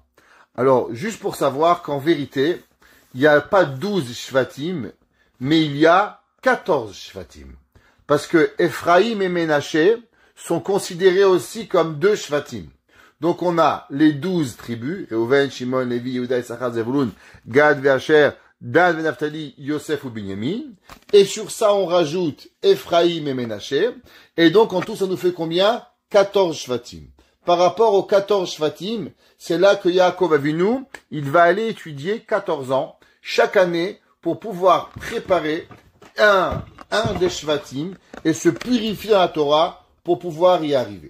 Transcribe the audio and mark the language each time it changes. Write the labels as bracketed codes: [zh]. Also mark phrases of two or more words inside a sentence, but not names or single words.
[fr] Alors, juste pour savoir qu'en vérité, il n'y a pas 12 Shvatim, mais il y a 14 Shvatim. Parce que Ephraïm et Ménaché sont considérés aussi comme 2 Shvatim. Donc on a les 12 tribus, Reuven, Shimon, Lévi, Yehuda, Issachar, Zevulun, Gad, Asher, Dan, Naphtali, Yosef ou Binyamin. Et sur ça on rajoute Ephraïm et Ménaché. Et donc en tout ça nous fait combien? 14 Shvatim. Par rapport aux 14 Shvatim, c'est là que Yaakov Avinu, il va aller étudier 14 ans, chaque année, pour pouvoir préparer un des Shvatim et se purifier à la Torah pour pouvoir y arriver.